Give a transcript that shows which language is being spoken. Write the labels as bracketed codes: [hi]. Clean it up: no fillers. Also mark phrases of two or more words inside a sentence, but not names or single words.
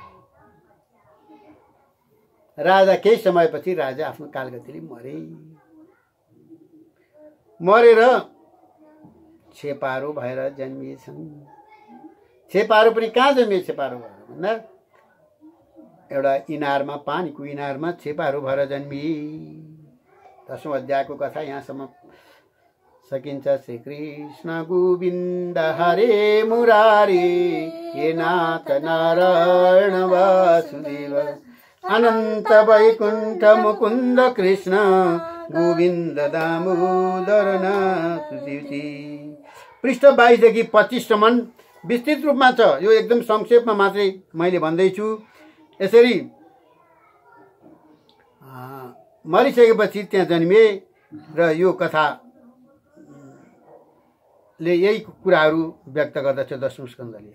[ne] राजा केही समयपछि राजा आफ्नो कालगतिले मरेर छेपारो भएर जन्मिएछन्। छेपारो पनि कहाँ जन्मिए छेपारो भएर भन्दा एउटा इनारमा, पानीको इनारमा छेपारो भएर जन्मिए। 10औं अध्यायको कथा यहाँसम्म सकिन्छ। [sa] श्री कृष्ण गोविन्द हरे मुरारी, हे नाथ नारायण वासुदेव, अनन्त वैकुण्ठ मुकुन्द कृष्ण गोविन्द दामोदर नाथ शिवजी। [ne] पृष्ठ 22 देखि 25 सम्म विस्तृत रूपमा छ, यो एकदम संक्षेपमा मात्रै मैले भन्दैछु। यसरी मरिसकेपछि त्यहाँ जन्मिए र यो कथाले यही कुराहरू व्यक्त गर्दछ 10औं स्कन्धले।